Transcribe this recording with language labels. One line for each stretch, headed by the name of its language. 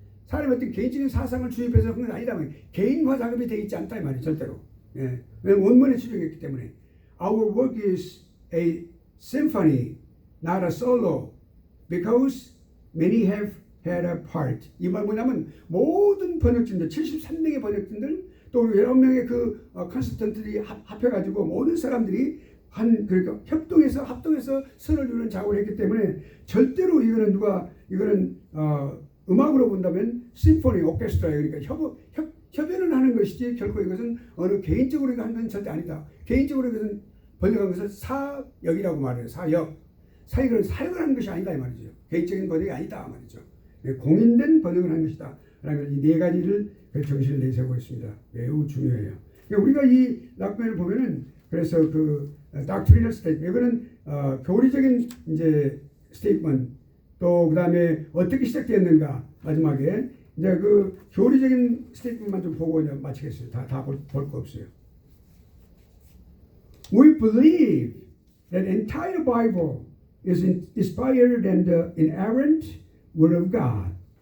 Korean: 사람의 어떤 개인적인 사상을 주입해서 그런 건 아니다. 개인화 작업이 되어 있지 않다 이 말이에요. 절대로. 예. 왜냐면 원문에 수정했기 때문에.
English: Our work is a symphony, not a solo, because many have had a part.
Korean: 이 말 뭐냐면 모든 번역진들, 73명의 번역진들 또 11명의 그 컨설턴트들이 합해가지고 모든 사람들이 그러니까 합동해서 선을 이루는 작업을 했기 때문에 절대로 이거는 음악으로 본다면 심포니 오케스트라예요. 그러니까 협연을 하는 것이지 결코 이것은 어느 개인적으로 하는 건 절대 아니다. 개인적으로 이것은 번역한 것은 사역이라고 말해요. 사역은 사역을 하는 것이 아니다 이 말이죠. 개인적인 번역이 아니다 말이죠. 공인된 번역을 하는 것이다. 라는 이 네 가지를 정신을 내세우고 있습니다. 매우 중요해요. 그러니까 우리가 이 락맨을 보면은 그래서 그 doctrinal statement 이거는 교리적인 이제 스테이트먼트 또 그다음에 어떻게 시작되었는가 마지막에 이제 그 교리적인 스테이트먼트만 좀 보고 이제 마치겠어요. 다 볼 거 없어요.
English: We believe that entire Bible is inspired and the inerrant Word of God.